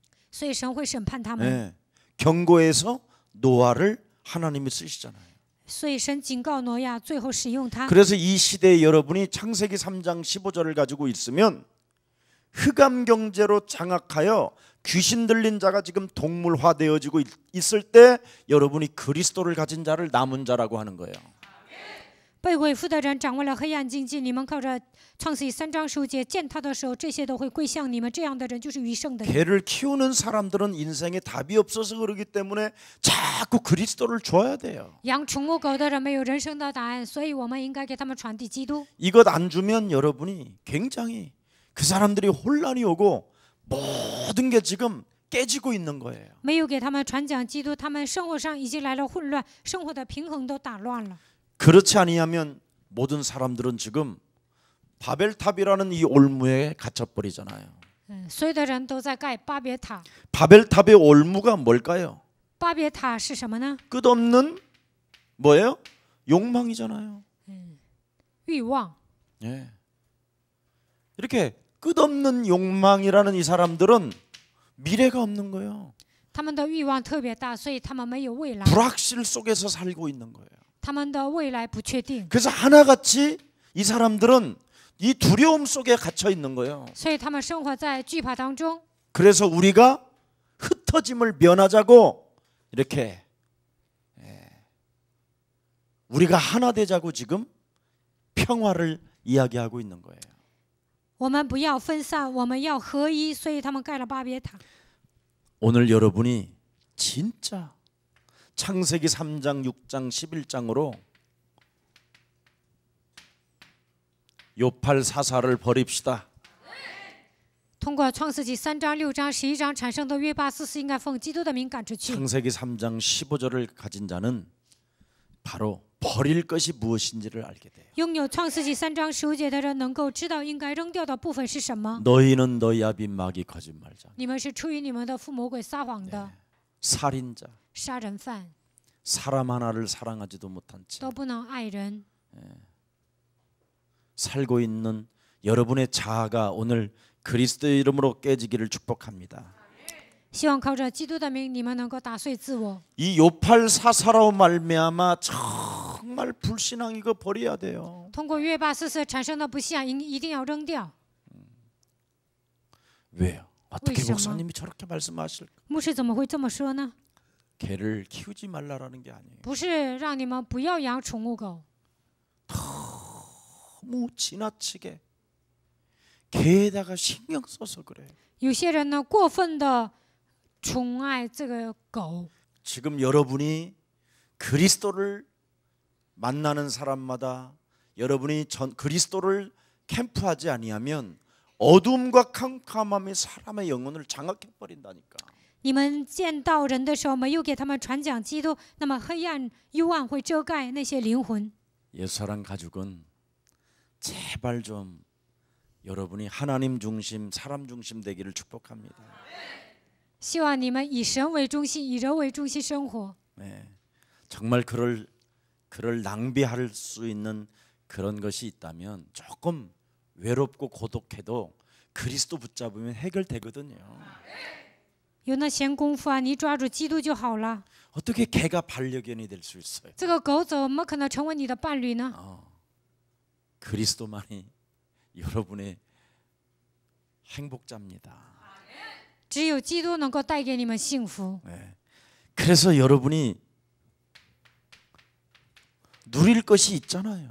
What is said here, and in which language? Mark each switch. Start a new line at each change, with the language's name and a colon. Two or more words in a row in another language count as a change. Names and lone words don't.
Chinese: 所以神会审判他们。
Korean: 예, 경고해서 노아를 하나님이 쓰시잖아요.
Chinese: 所以神警告挪亚，最后使用他。
Korean: 그래서 이 시대에 여러분이 창세기 3장 15절을 가지고 있으면 흑암 경제로 장악하여 귀신 들린 자가 지금 동물화되어지고 있을 때 여러분이 그리스도를 가진 자를 남은 자라고 하는 거예요.
Chinese: 被鬼附的人掌握了黑暗经济，你们靠着创世记3章15节见他的时候，这些都会归向你们。这样的人就是余剩的人。
Korean: 개를 키우는 사람들은 인생에 답이 없어서 그러기 때문에 자꾸 그리스도를 줘야 돼요.
Chinese: 养宠物狗的人没有人生的答案，所以我们应该给他们传递基督。
Korean: 이것 안 주면 여러분이 굉장히 그 사람들이 혼란이 오고 모든 게 지금 깨지고 있는 거예요.
Chinese: 没有给他们传讲基督，他们生活上已经来了混乱，生活的平衡都打乱了。
Korean: 그렇지 아니하면 모든 사람들은 지금 바벨탑이라는 이 올무에 갇혀버리잖아요.
Chinese: 所有的人都在盖巴别塔。
Korean: 바벨탑의 올무가 뭘까요?
Chinese: 巴别塔是什么呢？
Korean: 끝없는 뭐예요? 욕망이잖아요.
Chinese: 欲望。
Korean: 예. 이렇게 끝없는 욕망이라는 이 사람들은 미래가 없는 거예요.
Chinese: 他们的欲望特别大，所以他们没有未来。
Korean: 불확실 속에서 살고 있는 거예요.
Chinese: 他们的未来不确定，
Korean: 그래서 하나같이 이 사람들은 이 두려움 속에 갇혀 있는 거예요.
Chinese: 所以他们生活在惧怕当中。
Korean: 그래서 우리가 흩어짐을 면하자고 이렇게 우리가 하나 되자고 지금 평화를 이야기하고 있는 거예요.
Chinese: 我们不要分散，我们要合一，所以他们盖了巴别塔。
Korean: 오늘 여러분이 진짜 창세기 3장, 6장, 11장으로 요팔 사사를 버립시다.
Chinese: 通过创世纪3章、6章、11章产生的约巴斯是应该奉基督的名赶出去。
Korean: 창세기 3장 15절을 가진 자는 바로 버릴 것이 무엇인지를 알게 돼요.
Chinese: 拥有创世纪3章15节的人能够知道应该扔掉的部分是什么。
Korean: 너희는 너희 아비 마귀 거짓말자,
Chinese: 你们是出于你们的父魔鬼撒谎的，
Korean: 살인자,
Chinese: 杀人犯
Korean: 사람 하나를 사랑하지도 못한 채
Chinese: 都不能爱人。
Korean: 살고 있는 여러분의 자아가 오늘 그리스도의 이름으로 깨지기를 축복합니다.
Chinese: 希望靠着基督的名，你们能够打碎自我。
Korean: 이 요팔 사사로 말미암아 정말 불신앙 이거 버려야 돼요.
Chinese: 通过约巴斯产生的不信，一定要扔掉。
Korean: 왜요? 어떻게 왜 목사님이 저렇게 말씀하실까?
Chinese: 牧师怎么会这么说呢？
Korean: 개를 키우지 말라라는 게 아니에요.
Chinese: 不是让你们不要养宠物狗，
Korean: 너무 지나치게 개에다가 신경 써서 그래요.
Chinese: 有些人呢过分的宠爱这个狗。
Korean: 지금 여러분이 그리스도를 만나는 사람마다 여러분이 그리스도를 캠프하지 아니하면 어둠과 캄캄함이 사람의 영혼을 장악해 버린다니까.
Chinese: 你们见到人的时候，没有给他们传讲基督，那么黑暗、幽暗会遮盖那些灵魂。
Korean: 예수사랑 가족은 제발 좀 여러분이 하나님 중심, 사람 중심 되기를 축복합니다.
Chinese: 希望你们以神为中心，以人为中心生活。
Korean: 네, 정말 그럴 낭비할 수 있는 그런 것이 있다면 조금 외롭고 고독해도 그리스도 붙잡으면 해결되거든요.
Chinese: 有那闲工夫啊，你抓住基督就好了。
Korean: 어떻게 개가 반려견이 될 수 있어요?
Chinese: 这个狗怎么可能成为你的伴侣呢？
Korean: 그리스도만이 여러분의 행복자입니다.
Chinese: 只有基督能够带给你们幸福。
Korean: 네. 그래서 여러분이 누릴 것이 있잖아요.